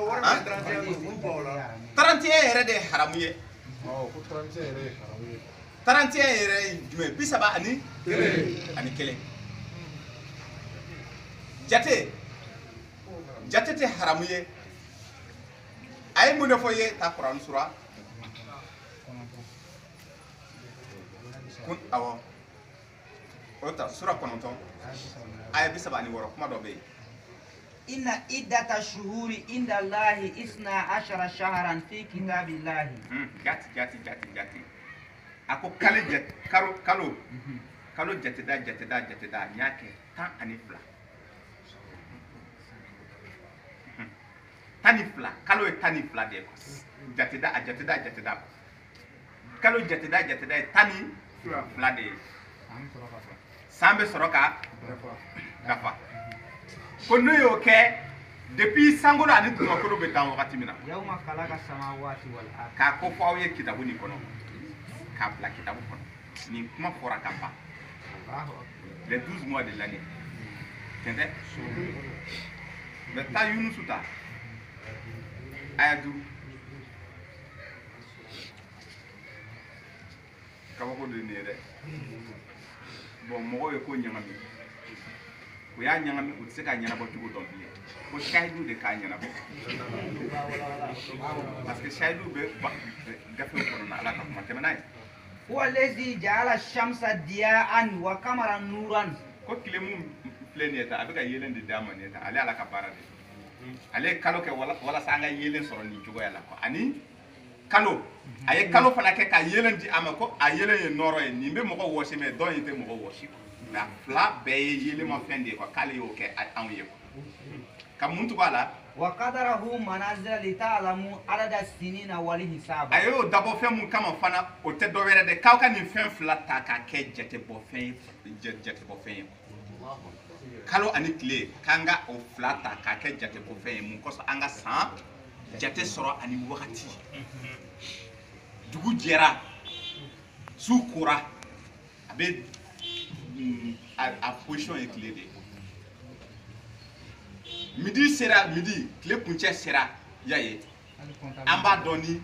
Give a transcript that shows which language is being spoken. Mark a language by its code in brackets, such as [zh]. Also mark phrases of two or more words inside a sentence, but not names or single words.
[bm] 31 yɛrɛ de ye haramu ye 31 yɛrɛ ye jumɛn 30 ani kelen jate tɛ haramu ye a ye mun de fɔ ye ta kuran sura kun awɔ o ta sura 9 aya 36 kuma dɔ bɛ yen [ar] إن عدة الشهور عند الله 12 شهرا في كتاب الله [bm] jati a ko kalo jateda n y'a kɛ 12 12 kalo ye 12 de ye jateda kalo jateda ye 12 de ye san bɛ sɔrɔ ka dafa ko n'o y'o kɛ depuis sankolo ani dugumakolo bɛ dan wagati min na [ar] يوم خلق السماوات والأرض [bm] k'a ko fɔ aw ye kitabu nin kɔnɔ k'a bila kitabu kɔnɔ nin kuma fɔra ka ban [fr] les 12 mois de l'année [bm] tiɲɛ tɛ mais taa Yunusu ta aya 5 kabako de nin ye dɛ bon mɔgɔw ye ko ɲagami u y'a ɲagami u tɛ se ka ɲɛnabɔ cogo dɔn bilen ko sahidu de k'a ɲɛnabɔ [fr] parce que [bm] sahidu bɛ gafew kɔnɔna ala ka kuma tɛmɛ n'a ye [ar] هو الذي جعل الشمس ضياء وقمرا نورا [bm] ko tile mun filɛ nin ye ta a bɛ ka yelen de d'a ma nin ye ta ale ala ka baara de ale ye kalo kɛ walasa an ka yelen sɔrɔ nin cogoya la quoi ani kalo a ye kalo fana kɛ ka yelen di a ma ko a yelen ye nɔrɔ ye nin bɛ mɔgɔ wɔsi mais dɔn in tɛ mɔgɔ wɔsi mais a fila bɛɛ ye yelemafɛn de ye quoi k'ale y'o kɛ anw ye quoi ka mun tugu a la [ar] وقدره منازل لتعلموا عدد السنين والحساب [bm] a y'o dabɔ fɛn mun kama fana o tɛ dɔ wɛrɛ de k'aw ka nin fɛn fila ta k'a kɛ jatebɔfɛn ye kalo ani tile k'an ka o fila ta k'a kɛ jatebɔfɛn ye mun kosɔn an ka san jate sɔrɔ ani wagati dugu jɛra su kora a bɛ a position ye tile de ye midi sera midi tile kuncɛ sera y'a ye an b'a dɔn